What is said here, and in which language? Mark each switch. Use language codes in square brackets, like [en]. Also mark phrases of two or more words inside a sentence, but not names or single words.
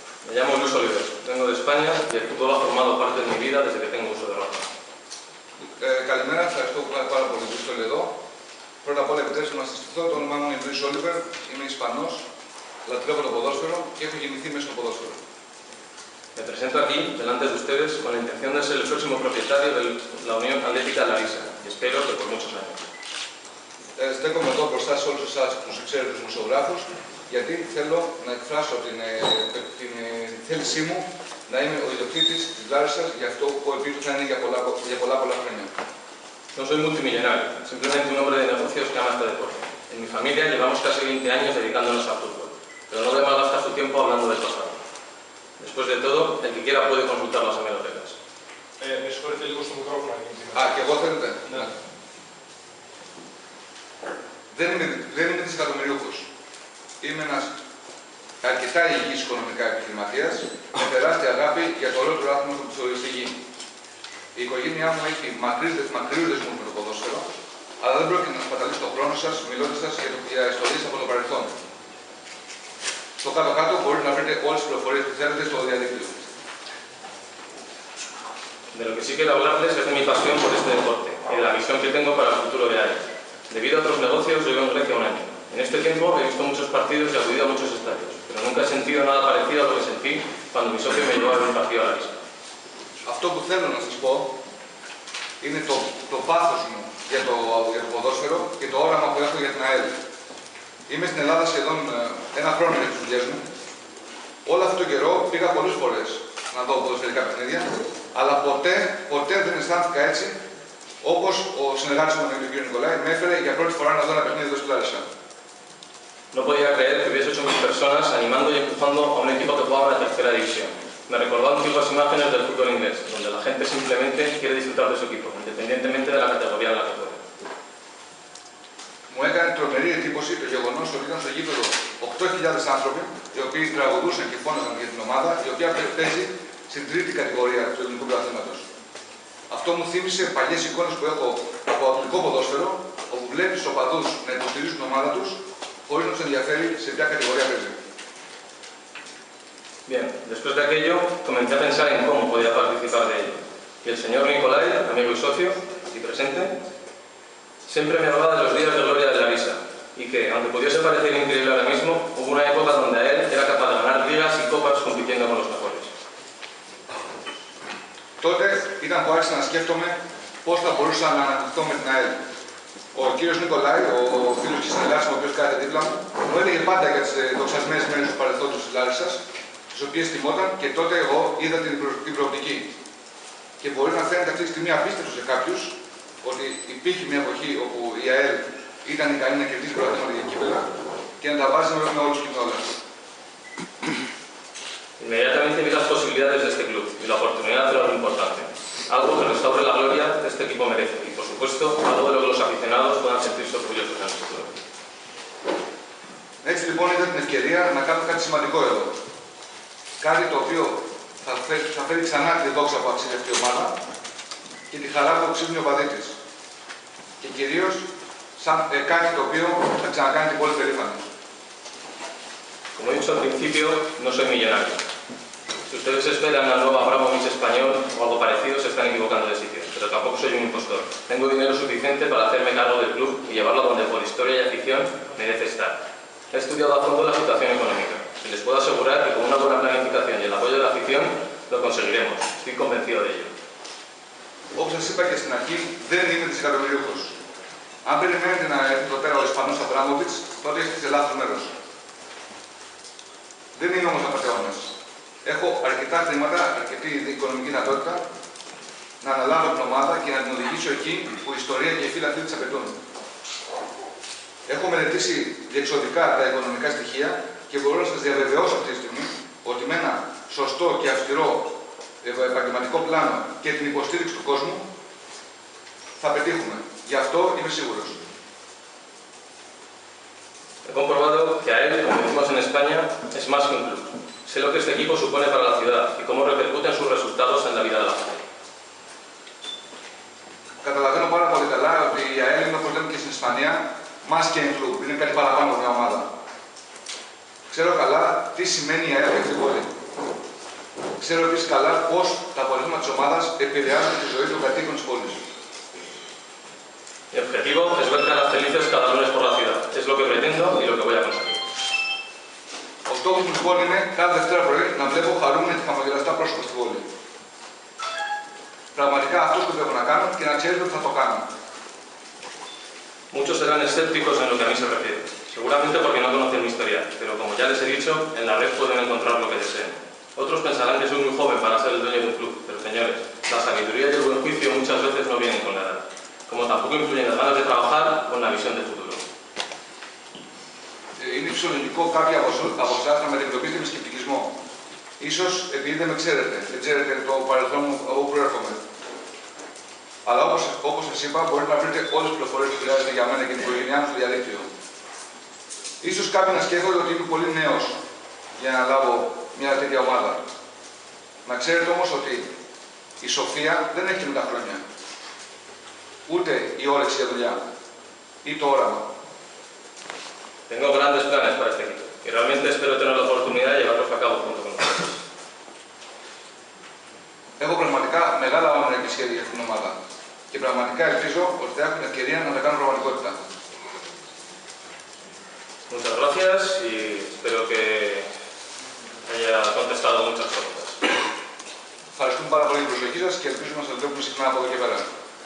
[es] Me llamo Luis Oliver, vengo de España y el fútbol ha formado parte de mi vida desde que tengo uso de razón. [el] Καλημέρα, ευχαριστώ πάρα πολύ που είστε όλοι εδώ. Πρώτα απ' όλα, επιτρέψτε να σας συστηθώ. Το όνομά μου είναι Luis Oliver, είμαι Ισπανός, λατρεύω το ποδόσφαιρο και έχω γεννηθεί μέσα στο ποδόσφαιρο. [es] Me presento aquí, delante de ustedes, con la intención de ser el próximo propietario de la Unión Atlética Larissa y espero que por muchos años. [el] Στέκομαι εδώ μπροστά σε όλους εσάς τους εξαίρετους δημοσιογράφους, γιατί θέλω να εκφράσω την θέλησή μου να είμαι ο ιδιοκτήτης της Λάρισσας για αυτό που ελπίζω θα είναι για πολλά χρόνια. [es] No soy multimillonario, simplemente un hombre de negocios que ama este deporte. En mi familia llevamos casi 20 años dedicándonos al fútbol, pero no debemos gastar su tiempo hablando del pasado. Después de todo, el que quiera puede consultar las hemerotecas. [el] Με συγχωρείτε λίγο στο μικρόφωνο. Και εγώ θέλετε. Ναι. Δεν είμαι δισεκατομμυριούχος. Είμαι ένας αρκετά υγιής οικονομικά επιχειρηματίας, με τεράστια αγάπη για το ολόκληρο άθλημα στη γη. Η οικογένειά μου έχει μακριούς δεσμούς με το ποδόσφαιρο, αλλά δεν πρόκειται να σπαταλήσω τον χρόνο σας μιλώντας σας για ιστορίες από το παρελθόν. Στο κάτω-κάτω μπορείτε να βρείτε όλες τις πληροφορίες που θέλετε στο διαδίκτυο. [es] De lo que sí quiero hablarles es de mi pasión por este deporte y de la visión que tengo para el futuro de AEL. Debido a otros negocios, llevo en Grecia un año. En este tiempo he visto muchos partidos y acudido a muchos estadios, pero nunca he sentido nada parecido a lo que sentí cuando mi socio me llevó a ver un partido a la lista. [el] Αυτό που θέλω να σας πω είναι το πάθος μου για το ποδόσφαιρο και το όραμα που έχω για την ΑΕΛ. Είμαι στην Ελλάδα σχεδόν ένα χρόνο για τις δουλειές μου. Όλο αυτό το καιρό πήγα πολλές φορές να δω ποδοσφαιρικά παιχνίδια, αλλά ποτέ δεν αισθάνθηκα έτσι όπως ο συνεργάτης μου, τον κ. Νικολάη, με έφερε για πρώτη φορά να δω ένα παιχνίδι εδώ στη Λάρισα. [es] No podía creer que hubiese 8.000 personas animando y empujando a un equipo que jugaba en la tercera división. Me recordó antiguas imágenes del fútbol inglés, donde la gente simplemente quiere disfrutar de su equipo, independientemente de la categoría en la que juegue. [el] Μου έκανε τρομερή εντύπωση το γεγονός ότι ήταν στο γήπεδο 8.000 άνθρωποι, οι οποίοι τραγουδούσαν και φώναζαν για την ομάδα, η οποία παίζει στην τρίτη κατηγορία του ελληνικού πρωταθλήματος. Αυτό μου θύμισε παλιές εικόνες που έχω από αγγλικό ποδόσφαιρο, όπου βλέπεις τους οπαδούς να υποστηρίζουν την ομάδα τους, χωρίς να τους ενδιαφέρει σε ποια κατηγορία παίζει. [es] Bien, después de aquello comencé a pensar en cómo podía participar de ello. Y el señor Nicolai, amigo y socio, aquí presente, siempre me hablaba de los días de gloria de Larissa y que, aunque pudiese parecer increíble ahora mismo, hubo una época donde a él era capaz de ganar ligas y copas compitiendo con los mejores. [el] Τότε ήταν που άρχισα να σκέφτομαι πώς θα μπορούσα να αναπτυχθώ με την ΑΕΛ. Ο κύριος Νικολάη, ο φίλος και συνεργάτης μου, ο οποίος κάθεται δίπλα μου έλεγε πάντα για τις δοξασμένες μέρες του παρελθόντος της Λάρισσας, τις οποίες τιμόταν και τότε εγώ είδα την προοπτική. Και μπορεί να φαίνεται αυτή τη στιγμή απίστευτο σε κάποιους ότι υπήρχε μια εποχή όπου η ΑΕΛ ήταν ικανή να κερδίσει πρωταθλήματα για κύπελλα και να τα βάζει με όλους και με όλα. [es] Inmediatamente vi las posibilidades de este club y la oportunidad de algo importante. Algo que restaure la gloria de este equipo merece y, por supuesto, algo de lo que los aficionados puedan sentirse orgullosos en el futuro. [el] Έτσι λοιπόν είδα την ευκαιρία να κάνω κάτι σημαντικό εδώ. Κάτι το οποίο θα φέρει ξανά τη δόξα που αξίζει αυτή η ομάδα και τη χαρά που αξίζουν οι οπαδοί της. Και κυρίως κάτι το οποίο θα ξανακάνει την πόλη περήφανη. [es] Como he dicho al principio, no soy millonario. Si ustedes esperan al nuevo Abramovich español o algo parecido, se están equivocando de sitio, pero tampoco soy un impostor. Tengo dinero suficiente para hacerme cargo del club y llevarlo donde por historia y afición merece estar. He estudiado a fondo la situación económica y les puedo asegurar que con una buena planificación y el apoyo de la afición lo conseguiremos. Estoy convencido de ello. [el] Όπως σας είπα και στην αρχή, δεν είμαι δισεκατομμυριούχος. Αν περιμένετε να έρθει εδώ πέρα ο Ισπανός Αμπράμοβιτς, τότε είστε σε λάθος μέρος. Δεν είμαι όμως απατεώνας. Έχω αρκετά χρήματα, αρκετή οικονομική δυνατότητα να αναλάβω την ομάδα και να την οδηγήσω εκεί που η ιστορία και οι φίλοι της απαιτούν. Έχω μελετήσει διεξοδικά τα οικονομικά στοιχεία και μπορώ να σας διαβεβαιώσω αυτή τη στιγμή ότι με ένα σωστό και αυστηρό επαγγελματικό πλάνο και την υποστήριξη του κόσμου θα πετύχουμε. Γι' αυτό είμαι σίγουρος. [es] He comprobado que AEL, como decimos en España, es más que un club. Sé lo que este equipo supone para la ciudad y cómo repercuten sus resultados en la vida de la gente. [el] Καταλαβαίνω πάρα πολύ καλά ότι η ΑΕΛ είναι, όπως λέμε και στην Ισπανία, [es] más que un club. [el] Είναι κάτι παραπάνω από μια ομάδα. Ξέρω καλά τι σημαίνει η ΑΕΛ για αυτή την πόλη. Ξέρω επίσης καλά πώς τα αποτελέσματα της ομάδας επηρεάζουν τη ζωή των κατοίκων της πόλης. [es] Mi objetivo es ver caras felices cada lunes por la ciudad. Es lo que pretendo y lo que voy a conseguir. [el] Ο στόχος μου λοιπόν είναι κάθε Δευτέρα πρωί να βλέπω χαρούμενα και χαμογελαστά πρόσωπα στην πόλη. Πραγματικά αυτό σκοπεύω να κάνω και να ξέρετε ότι θα το κάνω. [es] Muchos serán escépticos en lo que a mí se refiere, seguramente porque no conocen mi historia, pero como ya les he dicho, en la red pueden encontrar lo que deseen. Otros pensarán que soy muy joven para ser el dueño de un club, pero señores, la sabiduría y el buen juicio muchas veces no vienen con la edad, como tampoco influyen las ganas de trabajar con la visión de futuro. [el] Είναι φυσιολογικό κάποιοι από εσάς να με αντιμετωπίσετε με σκεπτικισμό. Ίσως επειδή δεν με ξέρετε, δεν ξέρετε το παρελθόν μου από όπου προέρχομαι. Αλλά όπως σας είπα, μπορείτε να βρείτε όλες τις πληροφορίες που χρειάζεται για μένα και την οικογένειά μου στο διαδίκτυο. Ίσως κάποιοι να σκέφτονται ότι είμαι πολύ νέος για να λάβω μια τέτοια ομάδα. Να ξέρετε όμως ότι η σοφία δεν έχει με τα χρόνια. Ούτε η όρεξη για δουλειά ή το όραμα. [es] Tengo grandes planes para este equipo y realmente espero tener la oportunidad de llevarlos a cabo junto con ustedes. [el] Έχω πραγματικά μεγάλα όνειρα και σχέδια για αυτήν την ομάδα. Και πραγματικά ελπίζω ότι θα έχω την ευκαιρία να τα κάνω πραγματικότητα. [es] Muchas gracias y espero que haya contestado muchas preguntas. [el] Ευχαριστούμε πάρα πολύ για την προσοχή σας και ελπίζουμε να σας βλέπουμε συχνά από εδώ και πέρα.